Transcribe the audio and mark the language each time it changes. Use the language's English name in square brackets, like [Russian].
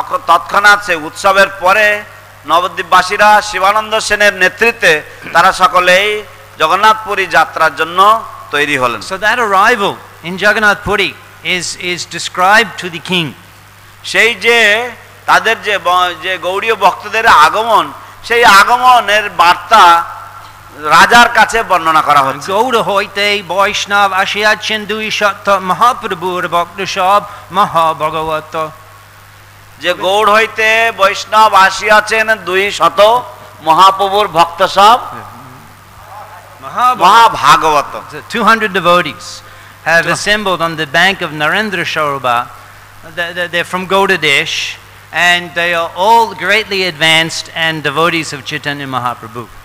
[Bangla] তৎক্ষণাৎ সেই উৎসবের পরে নবদ্বীপবাসীরা শিবানন্দ সেনের নেতৃত্বে তারা সকলেই জগন্নাথপুরী যাত্রার জন্য তৈরি হলেন। [English] So that arrival in Jagannath Puri is described to the king. [Bangla] সেই যে তাদের যে গৌড়ীয় ভক্তদের আগমন, সেই আগমনের বার্তা রাজার কাছে বর্ণনা করা হচ্ছে। গৌড় হইতে বৈষ্ণব আসিয়াছেন 200 মহাপ্রভুর ভক্ত সব মহাভগবত। যে গৌড় হইতে বৈষ্ণব আসিয়াছেন 200 মহাপ্রভুর ভক্ত সব মহাভাগবত। [English] 200 devotees have assembled on the bank of Narendra Sarovar. They're from Gaudadesh and they are all greatly advanced and devotees of Chaitanya Mahaprabhu.